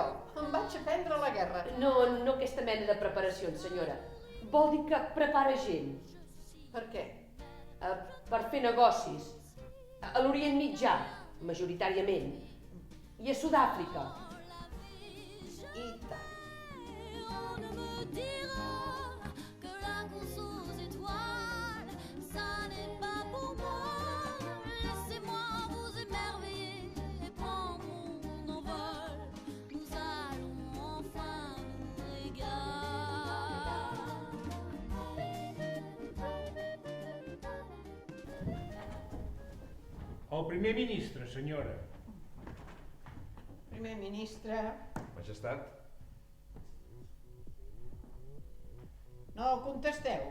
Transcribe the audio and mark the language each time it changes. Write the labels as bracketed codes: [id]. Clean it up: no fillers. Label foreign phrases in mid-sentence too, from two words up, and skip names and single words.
[ca] Em vaig aprendre a la guerra. No aquesta mena de preparacions, senyora. Vol dir que prepara gent. Per què? per fer negocis a l'Orient Mitjà, majoritàriament, i a Sud-àfrica. I tant. [fr] On ne me dira que la course aux étoiles, ça n'est pas pour moi. Laissez-moi vous émerveiller et prendre mon envol. Nous allons enfin nous régaler. [ca] El primer ministre, senyora. Primer ministre... Majestat. No contesteu.